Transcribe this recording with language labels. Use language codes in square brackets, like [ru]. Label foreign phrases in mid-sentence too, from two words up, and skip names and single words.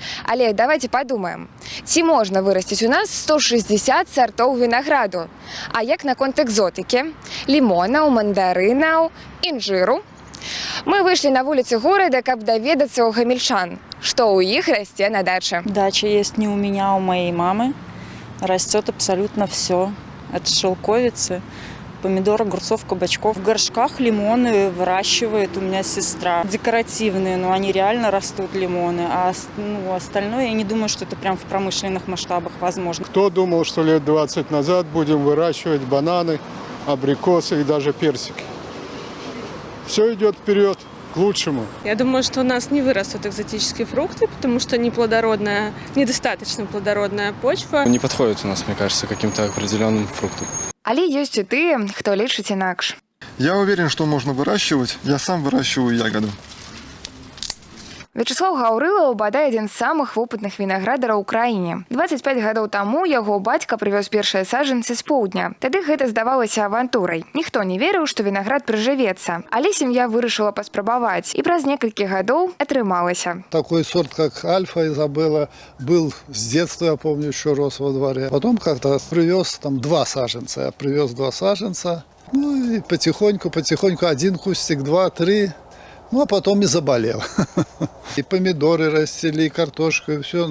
[be] Але давайте падумаем, ці можна вырасціць у нас 160 сартоў вінаграду? А як наконт экзотыкі? Лімонаў, мандарынаў, інжыру? Мы выйшлі на вуліцы горада, каб даведацца ў гамельчан, што ў іх расце на даче. [ru] Дача есть не у меня, а у моей мамы. Растет абсолютно все. От шелковицы, помидор, огурцов, кабачков. В горшках лимоны выращивает у меня сестра. Декоративные, но они реально растут, лимоны. А остальное, я не думаю, что это прям в промышленных масштабах возможно. Кто думал, что лет 20 назад будем выращивать бананы, абрикосы и даже персики? Все идет вперед к лучшему. Я думаю, что у нас не вырастут экзотические фрукты, потому что недостаточно плодородная почва. Не подходит у нас, мне кажется, каким-то определенным фруктам. [be] Але ёсць і тыя, хто лічыць інакш. [ru] Я уверен, что можно выращивать. Я сам выращиваю ягоды. [be] Вячеслав Гаўрылаў бадай адзін з самых вопытных вінаградараў у краіне. 25 гадоў таму яго бацька прывёз першыя саджанцы з поўдня. Тады гэта здавалася авантурай. Ніхто не верыў, што вінаград прыжывецца. Але сям'я вырашыла паспрабаваць. І праз некалькі гадоў атрымалася. [ru] Такой сорт, как Альфа Изабелла, был с детства, я помню, еще рос во дворе. Потом как-то привез там 2 саженца. Я привез 2 саженца. Ну и потихоньку, один кустик, 2, 3. Ну, а потом и заболел. И помидоры растили, и картошку, и все.